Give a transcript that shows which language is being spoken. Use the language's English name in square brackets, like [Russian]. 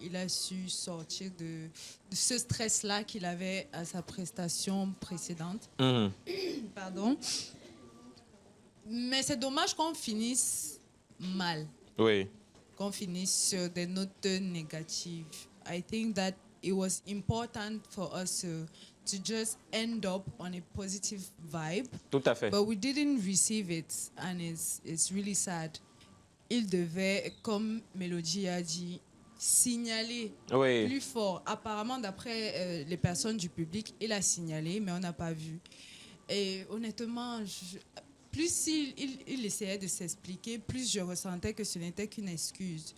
[French] Il a su sortir de ce stress-là qu'il avait à sa prestation précédente. Pardon. Mais c'est dommage qu'on finisse mal. Oui. Qu'on finisse sur des notes négatives. [English] I think that it was important for us to just end up on a positive vibe. [French] Tout à fait. [English] But we didn't receive it and it's really sad. [French] Il devait, comme Mélodie a dit, signaler plus fort. Apparemment, d'après les personnes du public, il a signalé, mais on n'a pas vu. Et honnêtement, plus il essayait de s'expliquer, plus je ressentais que ce n'était qu'une excuse.